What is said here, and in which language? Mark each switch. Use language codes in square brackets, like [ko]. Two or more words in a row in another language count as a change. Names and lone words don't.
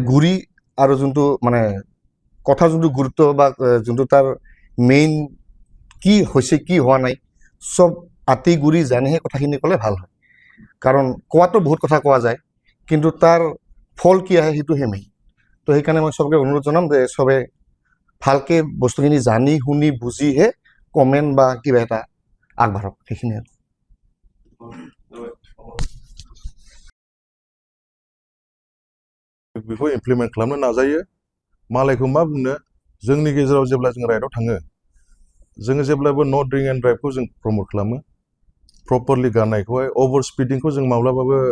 [as] গুৰি আৰু যোনটো মানে কথা যোনটো গুৰুত্ব বা যোনটো তাৰ মেইন কি হৈছে কি হোৱা নাই চব আতি গুৰি জানিহে কথাখিনি ক'লে ভাল হয় কাৰণ কোৱাটো বহুত কথা কোৱা যায় কিন্তু তাৰ ফল কি আহে সেইটোহে মেইন তো সেইকাৰণে মই চবকে অনুৰোধ জনাম যে চবে ভালকে বস্তুখিনি জানি শুনি বুজিহে কমেণ্ট বা কিবা এটা আগবাঢ়ক সেইখিনি আৰু [brx] बेखौ इमप्लिमेन्ट खालामनो नाजायो मालायखौ मा बुंनो जोंनि गेजेराव जेब्ला जों राइडआव थाङो जोङो जेब्लाबो [en] no drink and driveखौ [brx] जों प्रमोट खालामो प्रपारलि गाननायखौहाय अभार स्पिडिंखौ जों माब्लाबाबो